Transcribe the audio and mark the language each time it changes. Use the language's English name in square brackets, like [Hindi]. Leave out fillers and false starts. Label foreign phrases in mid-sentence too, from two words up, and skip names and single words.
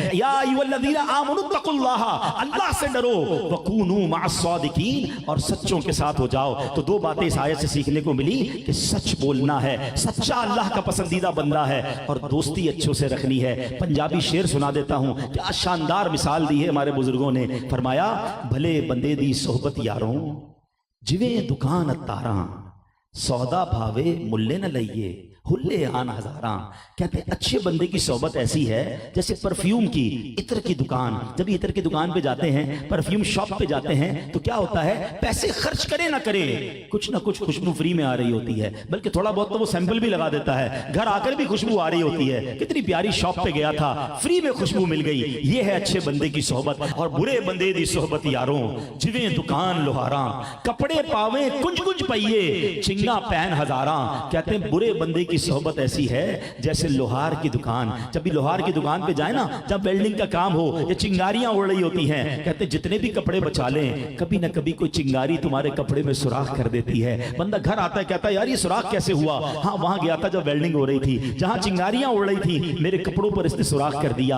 [Arabic] یا ایھا الذین آمنوا اتقوا اللہ، [Urdu] اللہ سے ڈرو، [Arabic] وکونوا مع الصادقین، [Urdu] اور سچوں کے ساتھ ہو جاؤ۔ تو 2 باتیں اس آیت سے سیکھنے کو ملی کہ سچ بولنا ہے، سچا اللہ کا پسندیدہ بندہ ہے، اور دوستی اچھوں سے رکھنی ہے۔ پنجابی شعر سنا دیتا ہوں، کیا شاندار مثال دی ہے ہمارے بزرگوں نے۔ [Punjabi] فرمایا بھلے بندے دی صحبت یاروں، جویں دکان اتاراں، سودا بھاوے ملے نہ لئیے، ہلے آن ہزاراں۔ [Urdu] کہتے ہیں اچھے بندے کی صحبت ایسی ہے جیسے پرفیوم کی، عطر کی دکان۔ جب عطر کی دکان پہ جاتے ہیں، [English] perfume shop [Urdu] پہ جاتے ہیں، تو کیا ہوتا ہے؟ پیسے خرچ کرے نہ کرے، کچھ نہ کچھ خوشبو فری میں آ رہی ہوتی ہے، بلکہ تھوڑا بہت تو وہ سیمپل بھی لگا دیتا ہے، گھر آ کر بھی خوشبو آ رہی ہوتی ہے، کتنی پیاری شاپ پہ گیا تھا، فری میں خوشبو مل گئی۔ یہ ہے اچھے بندے کی صحبت۔ [Punjabi] اور برے بندے دی صحبت یاروں، جویں دکان لوہاراں، کپڑے پاویں کنج کنج پئیے، چنگا پہن ہزاراں۔ [Urdu] کہتے ہیں برے بندے کی صحبت ایسی ہے جیسے لوہار کی دکان۔ جب بھی لوہار کی دکان پہ جائیں نا، جب ویلڈنگ کا کام ہو، یہ چنگاریاں اڑ رہی ہوتی ہیں، کہتے ہیں جتنے بھی کپڑے بچا لیں، کبھی نہ کبھی کوئی چنگاری تمہارے کپڑے میں سوراخ کر دیتی ہے۔ بندہ گھر آتا ہے کہتا ہے یار یہ سوراخ کیسے ہوا؟ ہاں وہاں گیا تھا جب ویلڈنگ ہو رہی تھی، جہاں چنگاریاں اڑ رہی تھی میرے کپڑوں پر اس نے سوراخ کر دیا۔